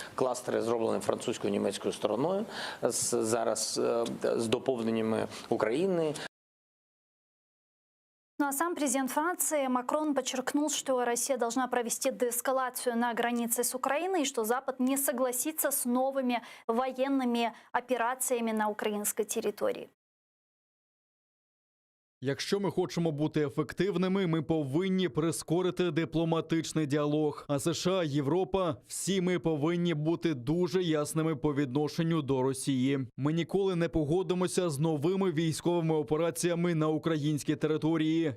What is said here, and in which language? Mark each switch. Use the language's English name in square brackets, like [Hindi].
[Ukrainian] Кластери зроблені французькою, німецькою стороною, зараз з доповненнями України. [Russian] Ну а сам президент Франции Макрон подчеркнул, что Россия должна провести деэскалацию на границе с Украиной и что Запад не согласится с новыми военными операциями на украинской территории. [Ukrainian] Якщо ми хочемо бути ефективними, ми повинні прискорити дипломатичний діалог. А США, Європа – всі ми повинні бути дуже ясними по відношенню до Росії. Ми ніколи не погодимося з новими військовими операціями на українській території.